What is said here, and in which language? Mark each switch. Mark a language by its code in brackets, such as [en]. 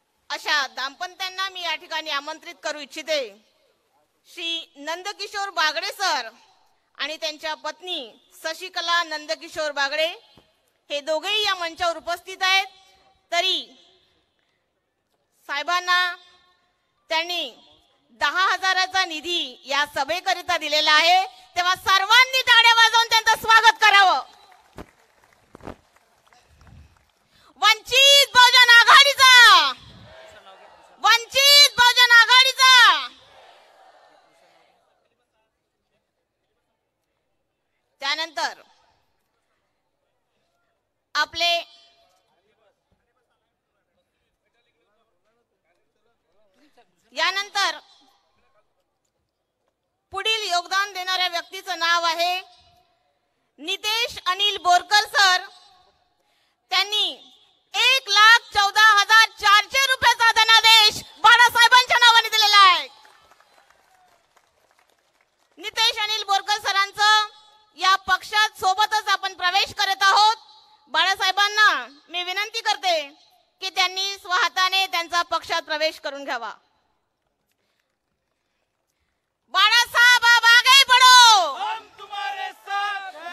[mr] अशा दाम्पत्यांना मी या ठिकाणी आमंत्रित करू इच्छिते। श्री नंदकिशोर बागडे सर आणि त्यांच्या पत्नी शशिकला नंदकिशोर बागडे हे दोघेही या मंचावर उपस्थित आहेत। तरी साहेबांना त्यांनी 10,000चा निधी या सभेकरिता दिलेला आहे, तेव्हा सर्वांनी टाळ्या वाजवून त्यांचं स्वागत करावं। वंचित बहुजन आघाडीचा, वंचित बहुजन आघाडीचा। त्यानंतर आपले यानंतर पुढील योगदान देणाऱ्या व्यक्तीचं नाव आहे नितेश अनिल बोरकर सर। त्यांनी 1,14,400 रुपयाचा धनादेश बाळासाहेबांच्या नावाने दिलेला आहे। नितेश अनिल बोरकर सरांचं या पक्षात सोबतच आपण प्रवेश करत आहोत। बाळासाहेबांना मी विनंती करते की त्यांनी स्वहाताने त्यांचा पक्षात प्रवेश करून घ्यावा। [hi] बाळासाहेब आप आगे बढ़ो, हम तुम्हारे साथ हैं।